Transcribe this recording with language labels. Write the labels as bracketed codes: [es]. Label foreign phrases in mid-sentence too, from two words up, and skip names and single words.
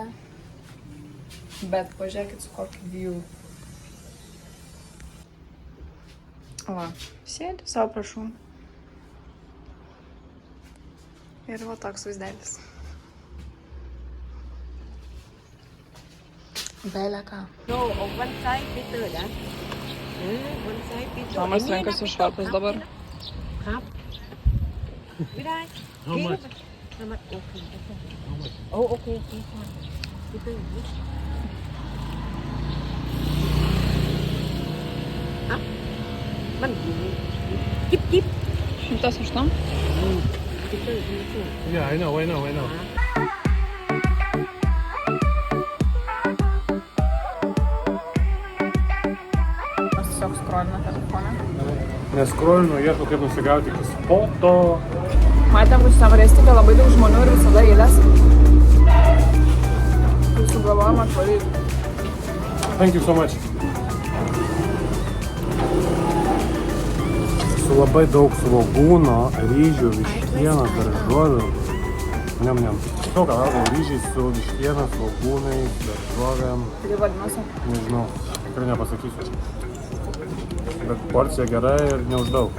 [lt] Bet pažiūrėkit su kokį view. Va, sėdi, savo prašau. Ir va toks vaizdelis. Belė ką. [en] No, on one side Peter đã. One side Peter. [lt] Tomas renkasi švarkus dabar. [th] ครับไม่ได้ [en] How much? How much? Okay. Oh, okay, okay, fine. Peter, Up. [th] มันจิ๊บ 108? [en] Peter, Yeah, I know. [lt] Aš tiesiog skrolinu telefoną. Neskrolinu, ieškau kaip nusigauti iki spoto. Matėm, kad šitą varėstikę labai daug žmonių ir visada eilės. Tai sugalvojom atvaryti. [en] Thank you so much. [lt] Su labai daug svogūno, ryžių, vištienos, daržovių. Niam. Tiesiog valgau ryžiai su vištiena, svogūnais, daržovėm. Tai vadinasi. Nežinau, tikrai nepasakysiu. Bet porcija gera ir neuždaug.